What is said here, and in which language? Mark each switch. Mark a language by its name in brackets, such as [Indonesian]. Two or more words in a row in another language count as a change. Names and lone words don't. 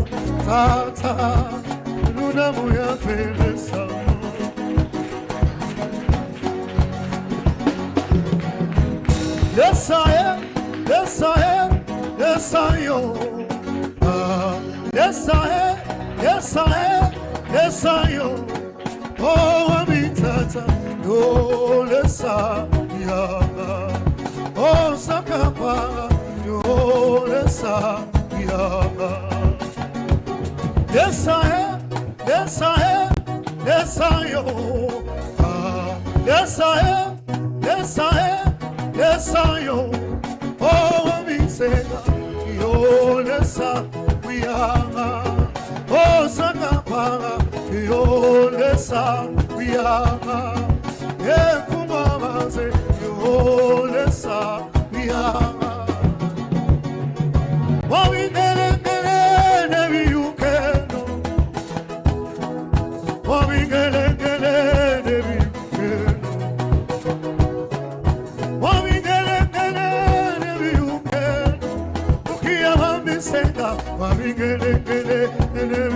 [Bemba] Tata, ulunda muya pelesa. [English] Yes I am, yes I am, yes I am. Yes I am, yes I am, yes I am. [Bemba] Oh, ami tata, yo lesa ya. Oh, sakapa, yo lesa ya. [English] Yes I am, yes I am, yes I am. Yes I am, yes I am, yes I am. [Bemba] Oh, ami sega, yo lesa ya. Oh, sakapa, yo lesa ya. Yeah, kumama se yo lesa ya. Wabi gele gele nevi yukeno. Wabi gele gele nevi yukeno. Wabi gele gele nevi yukeno. Ukiya mami senga. Wabi gele gele nevi.